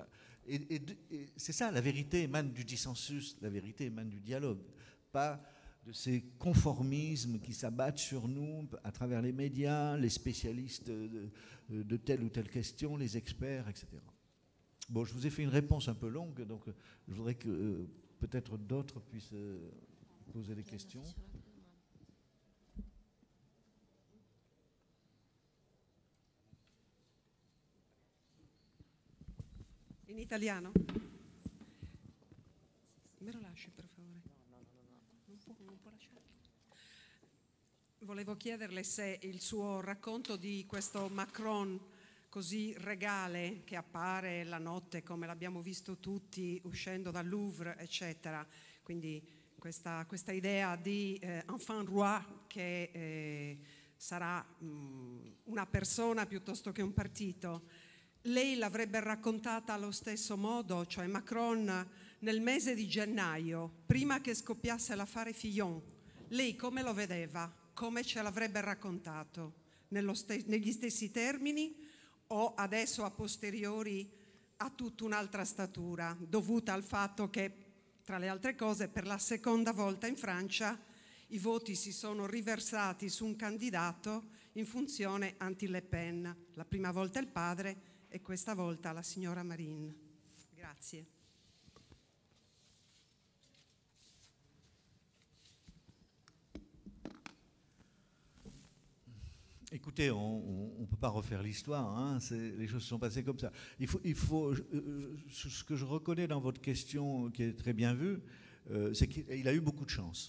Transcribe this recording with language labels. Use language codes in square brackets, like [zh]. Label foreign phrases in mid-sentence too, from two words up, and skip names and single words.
[fr] Et c'est ça, la vérité émane du dissensus, la vérité émane du dialogue, pas de ces conformismes qui s'abattent sur nous à travers les médias, les spécialistes de telle ou telle question, les experts, etc. Bon, je vous ai fait une réponse un peu longue, donc je voudrais que peut-être d'autres puissent poser des questions. [it] In italiano? Me lo lasci per favore? Non può lasciare. Volevo chiederle se il suo racconto di questo Macron così regale che appare la notte come l'abbiamo visto tutti uscendo dal Louvre, eccetera, quindi questa idea di [fr] enfant roi [it] che sarà una persona piuttosto che un partito. Lei l'avrebbe raccontata allo stesso modo, cioè Macron nel mese di gennaio, prima che scoppiasse l'affare Fillon, lei come lo vedeva? Come ce l'avrebbe raccontato? Negli stessi termini o adesso a posteriori ha tutta un'altra statura, dovuta al fatto che, tra le altre cose, per la seconda volta in Francia i voti si sono riversati su un candidato in funzione anti-Le Pen, la prima volta il padre e questa volta la signora Marine. Grazie. [fr] Écoutez, on ne peut pas refaire l'histoire, hein, les choses se sont passées comme ça. Ce que je reconnais dans votre question, qui est très bien vue, c'est qu'il a eu beaucoup de chance.